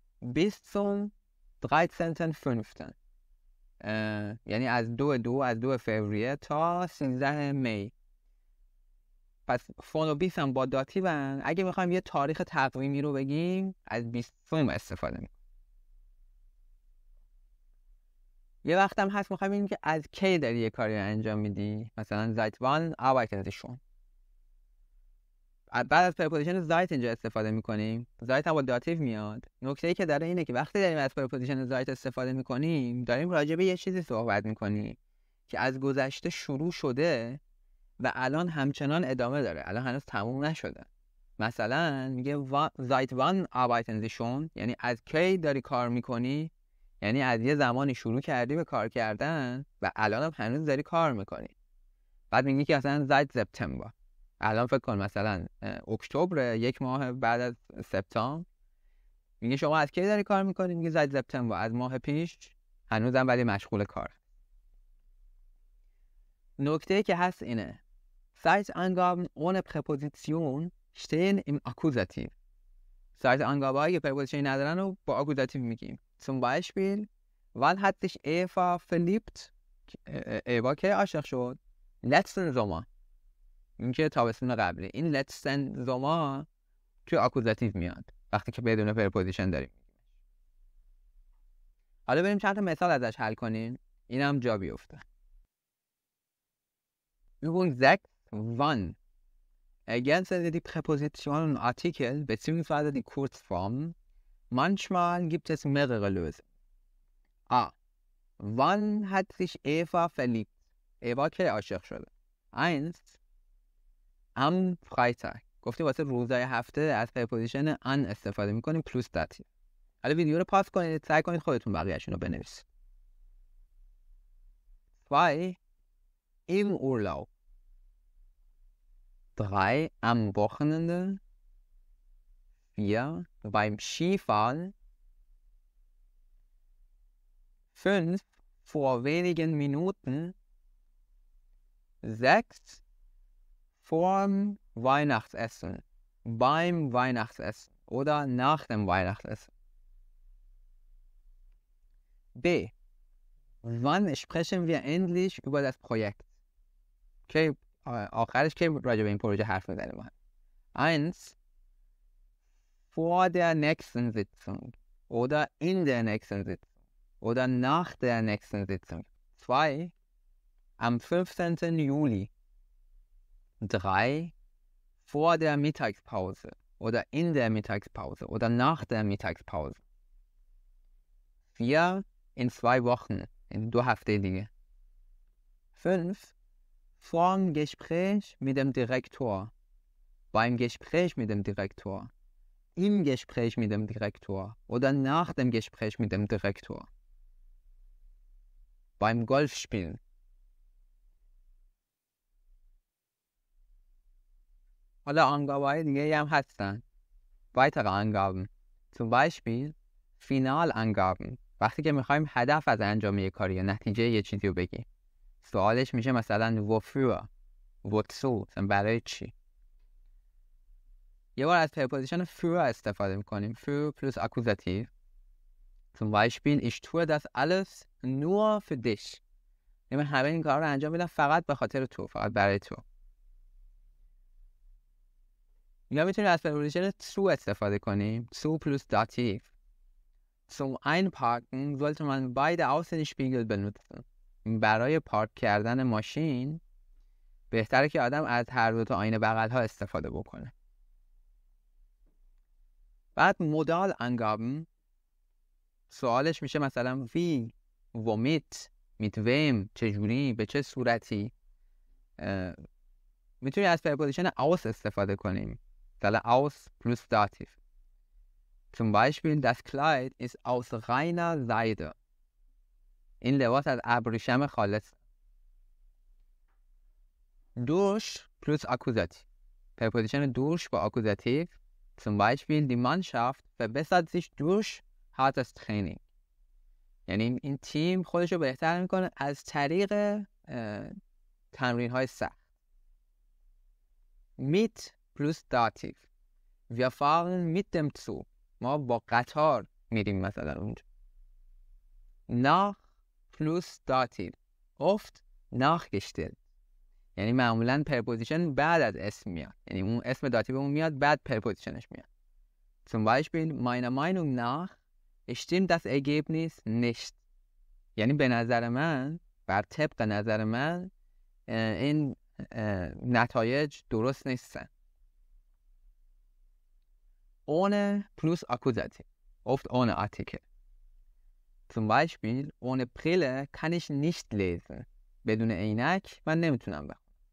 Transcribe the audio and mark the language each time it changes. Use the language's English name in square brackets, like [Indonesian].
[German] bis zum 13.5. [Persian] یعنی از 2 فوریه تا 13 می. پس فون و بیس هم با داتیون. اگه میخوایم یه تاریخ تقویمی رو بگیم از 20 استفاده میکنیم. یه وقت هم هست میخوایم بگیم که از کی داری یه کاری رو انجام میدی. [German] مثلا seit wann arbeiten Sie schon. [Persian] بعد از پرپوزیشن زایت اینجا استفاده میکنیم. زایت هم با داتیو میاد. نکته ای که داره اینه که وقتی داریم از پرپوزیشن زایت استفاده میکنیم داریم راجع به یه چیزی صحبت میکنیم که از گذشته شروع شده و الان همچنان ادامه داره، الان هنوز تموم نشده. مثلا میگه [German] seit wann arbeiten Sie schon، [Persian] یعنی از کی داری کار میکنی، یعنی از یه زمانی شروع کردی به کار کردن و الان هم هنوز داری کار میکنی. بعد میگه که مثلا [German] seit September، [Persian] الان فکر کن مثلا اکتبر، یک ماه بعد از سپتامبر. میگه شما از کی داری کار میکنی؟ میگه [German] seit September، [Persian] از ماه پیش. هنوزم ولی مشغول کار. نکته که هست اینه [German] Zeitangaben ohne Präposition stehen im Akkusativ. [Persian] Zeitangaben که پرپوزیشنی ندارن رو با آکوزاتیو میگیم. [German] Zum Beispiel wann hat sich Eva verliebt؟ [Persian] ایوا که عاشق شد؟ [German] letzten Sommer. [Persian] این که تابستون قبلی. این [German] letzten Sommer [Persian] توی آکوزاتیو میاد وقتی که بدون پرپوزیشن داریم. حالا بریم چند تا مثال ازش حل کنیم اینم جا بیفته. [German] Übung 6. Wann ergänzen Sie die Präpositionen und Artikel bzw. die Kurzformen. Manchmal gibt es mehrere Lösungen. A. Wann hat sich Eva verliebt? [Persian] Eva که عاشق شده. [German] 1. Am Freitag. [Persian] گفتیم واسه روزهای هفته از پرپوزیشن an استفاده میکنیم پلوس داتیو. حالا ویدیو رو پاس کنید، سعی کنید خودتون بقیه‌شون رو بنویسید. [German] 2. Im Urlaub. 3. Am Wochenende. 4. Beim Skifahren. 5. Vor wenigen Minuten. 6. Vorm Weihnachtsessen. Beim Weihnachtsessen. Oder nach dem Weihnachtsessen. B. Wann sprechen wir endlich über das Projekt? [Persian] Okay, آخرش که راجع به این پروژه حرف میزنیم. 1. [German] Vor der nächsten Sitzung oder in der nächsten Sitzung oder nach der nächsten Sitzung. 2. Am 15. Juli. 3. Vor der Mittagspause oder in der Mittagspause oder nach der Mittagspause. 4. In 2 Wochen, in 2 [Persian] هفته دیگه. [German] 5. Vorm Gespräch mit dem Direktor. Beim Gespräch mit dem Direktor. Im Gespräch mit dem Direktor. Oder nach dem Gespräch mit dem Direktor. Beim Golfspielen. [Persian] حالا Angaben دیگه هم هستن. [German] Weitere Angaben. Zum Beispiel Finalangaben. [Persian] وقتی که میخوایم هدف از انجام یک کاری یا نتیجه یه چیزی رو بگیم. سوالش میشه مثلا [German] wofür, wozu، [Persian] برای چی. یه بار از preposition für استفاده میکنیم. [German] für plus Akkusativ. Zum Beispiel ich tue das alles nur für dich. [Persian] من همه این کار رو انجام میدم فقط به خاطر تو، فقط برای تو. یا میتونیم از preposition zu استفاده کنیم. [German] zu plus Dativ. Zum Einparken sollte man beide Außenspiegel benutzen. [Persian] برای پارک کردن ماشین بهتره که آدم از هر دو تا آینه بغل ها استفاده بکنه. بعد مودال Angaben. سوالش میشه مثلا [German] wie, womit, mit wem، [Persian] چجوری، به چه صورتی. میتونی از preposition aus استفاده کنیم. [German] مثلا aus plus Dativ. Zum Beispiel das Kleid ist aus reiner Seide. [Persian] این لباس از ابریشم خالص. [German] durch plus Akkusativ. preposition durch با Akkusativ. Zum Beispiel die Mannschaft verbessert sich durch hartes Training. [Persian] یعنی این تیم خودش رو بهتر میکنه از طریق تمرین های سخت. [German] mit plus Dativ. Wir fahren mit dem Zug. [Persian] ما با قطار میریم مثلا اونجا. [German] nach plus Dativ. oft nachgestellt. [Persian] یعنی معمولا preposition بعد از اسم میاد. یعنی اون اسم داتیومون میاد بعد prepositionش میاد. [German] Zum Beispiel meiner Meinung nach stimmt das Ergebnis nicht. [Persian] یعنی به نظر من، بر طبق نظر من، این نتایج درست نیستن. [German] Ohne plus Akkusativ. Oft ohne Artikel. Zum Beispiel ohne Brille kann ich nicht lesen. [Persian] بدون عینک من نمیتونم بخونم.